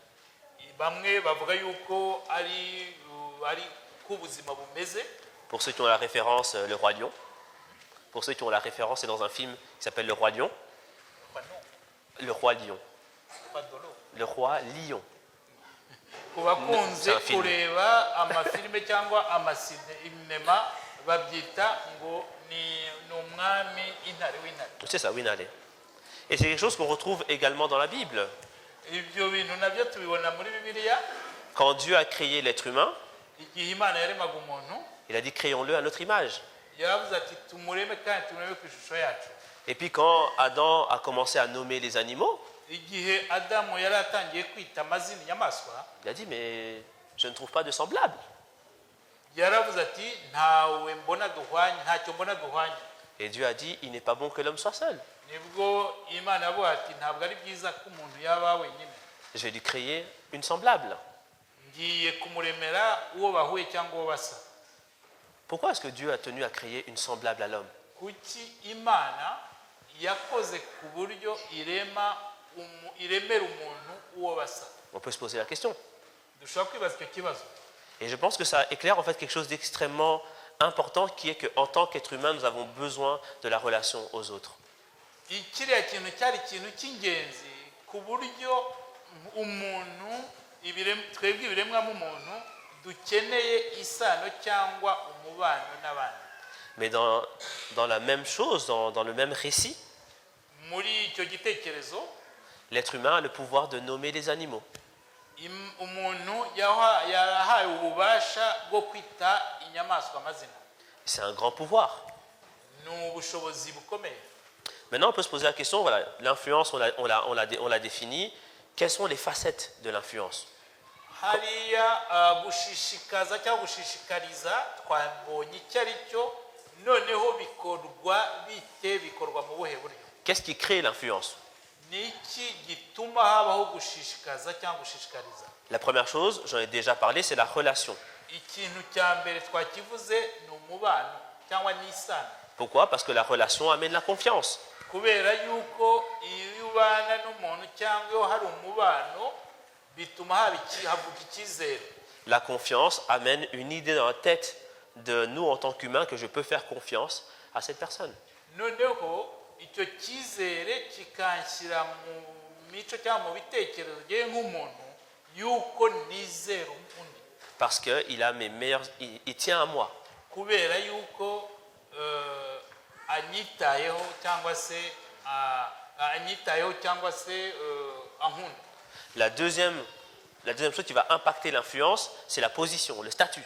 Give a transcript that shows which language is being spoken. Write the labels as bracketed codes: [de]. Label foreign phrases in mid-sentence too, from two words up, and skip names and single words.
[fr] Pour ceux qui ont la référence, le roi lion. Pour ceux qui ont la référence, c'est dans un film qui s'appelle Le Roi Lion. Le Roi Lion. Le Roi Lion. [rw] ku bakunze [fr] C'est un film. [rw] kureba amafilime cyangwa amasinema babyita ngo ni umwami intare w'intare. [fr] C'est ça, Winale. Et c'est quelque chose qu'on retrouve également dans la Bible. [rw] Ibyo bintu nabyo tubibona muri Bibiliya. [fr] Quand Dieu a créé l'être humain, [rw] Igihe Imana yaremaga umuntu [fr] il a dit créons-le à notre image. [rw] yaravuze ati tumureme kandi tumureme ku ishusho yacu. [fr] Et puis quand Adam a commencé à nommer les animaux, [rw] Igihe Adamu yari atangiye kwita amazina inyamaswa [fr] il a dit mais je ne trouve pas de semblable. [rw] yaravuze ati ntawe mbona duhwanye, ntacyo mbona duhwanye. [fr] Et Dieu a dit il n'est pas bon que l'homme soit seul. [rw] Nibwo Imana yavuga ati ntabwo ari byiza ko umuntu yaba wenyine, [fr] Je vais lui créer une semblable. [rw] ngiye kumuremera uwo bahuye cyangwa uwo basa. [fr] Pourquoi est-ce que Dieu a tenu à créer une semblable à l'homme? [rw] Kuki Imana yakoze ku buryo iremera umuntu uwo basa? [fr] On peut se poser la question. [rw] Dushobora kwibaza icyo kibazo. [fr] Et je pense que ça éclaire en fait quelque chose d'extrêmement important qui est qu'en tant qu'être humain, nous avons besoin de la relation aux autres. [rw] Kiriya kintu cyari ikintu cy'ingenzi ku buryo umuntu twebwe ibiremwa muntu dukeneye isano cyangwa umubano n'abandi. [fr] Mais dans la même chose, dans le même récit, [rw] Muri icyo gitekerezo [fr] l'être humain a le pouvoir de nommer les animaux. [rw] umuntu yahawe ububasha bwo kwita inyamaswa amazina. [fr] C'est un grand pouvoir. [rw] Ni ubushobozi bukomeye. [fr] Maintenant, on peut se poser la question, voilà, l'influence, on l'a définie. Quelles sont les facettes de l'influence? [rw] Hariya gushishikaza cyangwa gushishikariza twabonye icyo ari cyo, noneho bikorwa mu buhe buryo? [fr] Qu'est-ce qui crée l'influence? [rw] Ni iki gituma habaho gushishikaza cyangwa gushishikariza? [fr] La première chose, j'en ai déjà parlé, c'est la relation. [rw] Ikintu cya mbere twakivuze ni umubano cyangwa n'isano. [fr] Pourquoi? Parce que la relation amène la confiance. [rw] Kubera yuko iyo ubana n'umuntu cyangwa iyo hari umubano bituma havuga icyizere. [fr] La confiance amène une idée dans la tête de nous en tant qu'humains que je peux faire confiance à cette personne. [rw] Noneho icyo cyizere kikanshyira mu mico cyangwa mu bitekerezo bye nk'umuntu yuko nizera undi. [fr] Parce qu'il a mes meilleurs, il tient à moi. [rw] Kubera yuko anyitayeho cyangwa se ankunda. [fr] La deuxième chose qui va impacter l'influence, c'est la position, le statut.